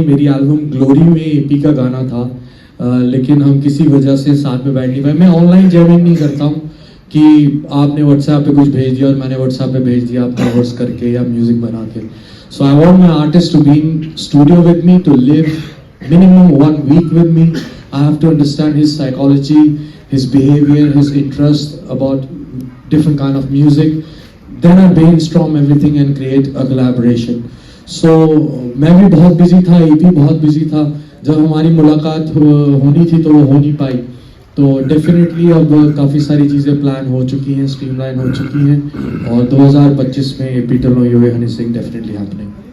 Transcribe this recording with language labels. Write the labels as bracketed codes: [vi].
[hi] मेरी album glory में AP का गाना था, लेकिन हम किसी वजह से साथ में बैठ नहीं पाए। मैं ऑनलाइन जैमिंग नहीं करता हूँ कि आपने व्हाट्सएप पे कुछ भेज दिया और मैंने व्हाट्सएप पे भेज दिया आप कवर्स करके या म्यूजिक बना के। [en] So I want my artist to be in studio with me, to live minimum 1 week with me. I have to understand his psychology, his behavior, his interest about different kind of music. Then I brainstorm everything and create a collaboration. [hi] So मैं भी बहुत busy था, AP बहुत busy था। जब हमारी मुलाकात होनी थी तो वो हो नहीं पाई। तो डेफिनेटली अब काफ़ी सारी चीज़ें प्लान हो चुकी हैं, स्ट्रीमलाइन हो चुकी हैं, और 2025 में AP टर्नो योए हनी सिंह डेफिनेटली हैपनिंग।